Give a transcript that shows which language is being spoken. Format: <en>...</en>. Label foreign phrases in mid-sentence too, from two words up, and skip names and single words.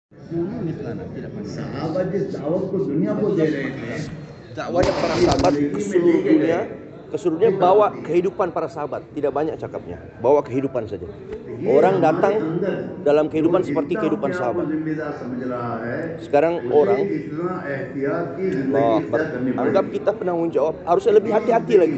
<ur>sahabat جس دعوت کو دنیا کو دے رہے تھے,</ur> <ms>dakwahnya para sahabat ke seluruh dunia, bawa kehidupan para sahabat. Tidak banyak cakapnya, bawa kehidupan saja. Orang datang dalam kehidupan seperti kehidupan sahabat. Sekarang orang anggap kita penanggung jawab, harusnya lebih hati-hati lagi.</ms>